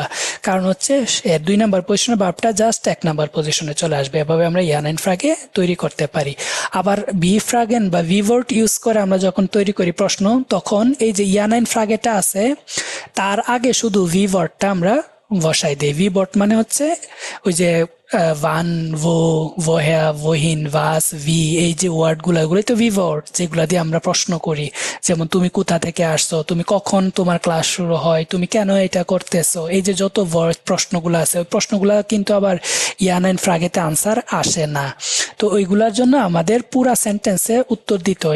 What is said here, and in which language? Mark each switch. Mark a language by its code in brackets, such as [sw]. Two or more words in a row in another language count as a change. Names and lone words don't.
[bn] কারণ হচ্ছে 2 নাম্বার পজিশনে ভার্বটা জাস্ট 1 নাম্বার পজিশনে চলে আসবে। এভাবে আমরা [de] Ja-Nein-Frage [bn] তৈরি করতে পারি। আবার [de] W-Fragen [bn] বা ভি ওয়ার্ড ইউজ করে আমরা যখন তৈরি করি প্রশ্ন, তখন এই যে [de] Ja-Nein-Frage [bn] আছে তার আগে শুধু ভি ওয়ার্ডটা আমরা বসাই দেই। ভি ওয়ার্ড মানে হচ্ছে ওই যে ওয়ান, [de] woher, wohin, was, wie, [bn] এই যে ওয়ার্ড গুলো, এগুলোই তো ভি ওয়ার্ড, যেগুলা দিয়ে আমরা প্রশ্ন করি। যেমন তুমি কোথা থেকে আসছো, তুমি কখন তোমার ক্লাস শুরু হয়, তুমি কেন এটা করতেছো, এই যে যত ওয়ার্ড প্রশ্নগুলো আছে, ওই প্রশ্নগুলা কিন্তু আবার [de] Ja-Nein-Frage [bn] আনসার আসে না। তো ওইগুলার জন্য আমাদের পুরা সেন্টেন্সে উত্তর দিতে হয়।